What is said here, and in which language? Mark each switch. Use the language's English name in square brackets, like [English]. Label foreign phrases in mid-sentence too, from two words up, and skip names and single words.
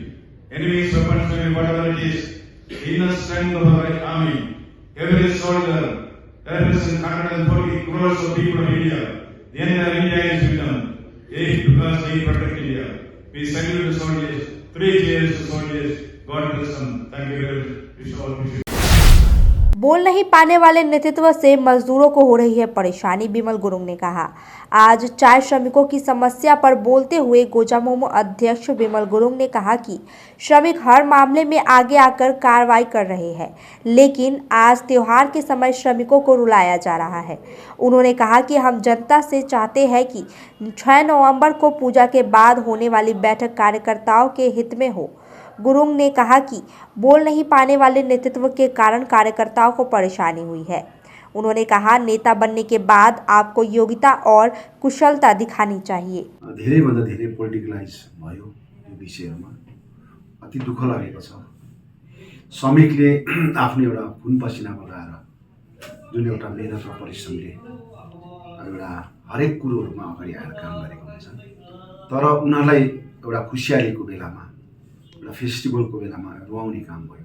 [English] Enemy's weapons may be whatever it is. The inner strength of our army. Every soldier represents 140 crores of people of India. The entire India is with them. Because they protect India. We salute the soldiers. 3 cheers to soldiers. God bless them. Thank you very much. Wish all of you. [Hindi] बोल नहीं पाने वाले नेतृत्व से मजदूरों को हो रही है परेशानी, बिमल गुरुंग ने कहा। आज चाय श्रमिकों की समस्या पर बोलते हुए गोजामुमो अध्यक्ष बिमल गुरुंग ने कहा कि श्रमिक हर मामले में आगे आकर कार्रवाई कर रहे हैं, लेकिन आज त्योहार के समय श्रमिकों को रुलाया जा रहा है। उन्होंने कहा कि हम जनता से चाहते हैं कि 6 नवंबर को पूजा के बाद होने वाली बैठक कार्यकर्ताओं के हित में हो। गुरुंग ने कहा कि बोल नहीं पाने वाले नेतृत्व के कारण कार्यकर्ताओं को परेशानी हुई है। उन्होंने कहा, नेता बनने के बाद आपको योग्यता और कुशलता दिखानी चाहिए। [Nepali] धेरैभन्दा धेरै पोलिटिकलाइज भयो यो विषयमा, अति दुःख लागेको छ। श्रमिकले आफ्नो एउटा खुन पसिना बगाएर जुन एउटा मेहनत र परिश्रमले एउटा हरेक कुरोहरूमा अगाडि आएर काम गरेको हुन्छ, तर उनीहरूलाई एउटा खुसियालीको बेलामा, एउटा फेस्टिभलको बेलामा रुवाउने काम भयो।